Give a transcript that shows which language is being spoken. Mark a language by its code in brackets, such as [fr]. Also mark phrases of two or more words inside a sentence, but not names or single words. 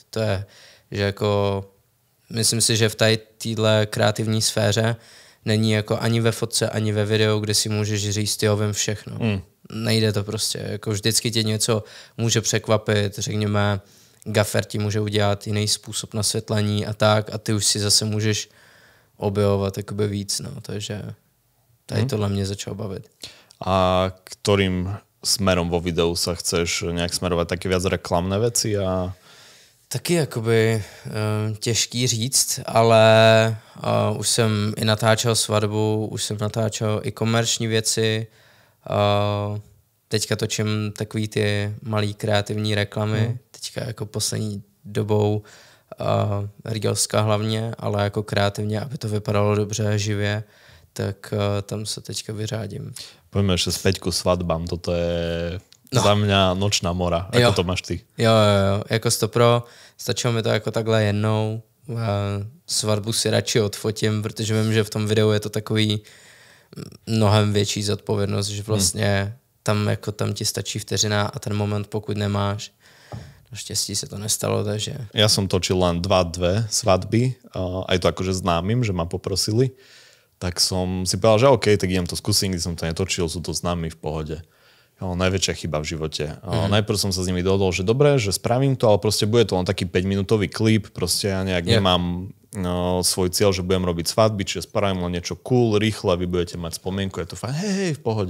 [cs] To je, že jako myslím si, že v téhle kreativní sféře není jako ani ve fotce, ani ve videu, kde si můžeš říct, jo, vím všechno. Nejde to prostě. Jako vždycky tě něco může překvapit, řekněme, gafer ti může udělat jiný způsob nasvětlení a tak a ty už si zase můžeš objevovat jakoby víc, no. Takže tady tohle mě začalo bavit. [sk] A ktorým smerom vo videu sa chceš nejak smerovať? Také viac reklamné veci a... Taky jakoby těžký říct, ale už jsem i natáčel svatbu, už jsem natáčel i komerční věci. Teďka točím takový ty malý kreativní reklamy. Teďka jako poslední dobou reelská hlavně, ale jako kreativně, aby to vypadalo dobře, živě, tak tam se teďka vyřádím. Poďme ešte späť ku svadbám. Toto je... No. Za mňa nočná mora. Ako to máš ty? [cs] Jo. Jako 100%. Stačilo mi to jako takhle jednou. Svatbu si radši odfotím, protože vím, že v tom videu je to takový mnohem větší zodpovědnost, že vlastně tam ti stačí vteřina a ten moment, pokud nemáš. Naštěstí se to nestalo, takže... [sk] Ja som točil len 2 svadby. Aj to akože známym, že ma poprosili. Tak som si povedal, že OK, tak idem to skúsim, když som to netočil, sú to známi v pohode. Najväčšia chyba v živote. Najprv som sa s nimi dohodol, že dobre, že spravím to, ale proste bude to len taký 5-minútový klip, proste ja nejak nemám svoj cieľ, že budem robiť svadby, čiže spravím len niečo cool, rýchle, vy budete mať spomienku, je to fajn, hej, v pohode.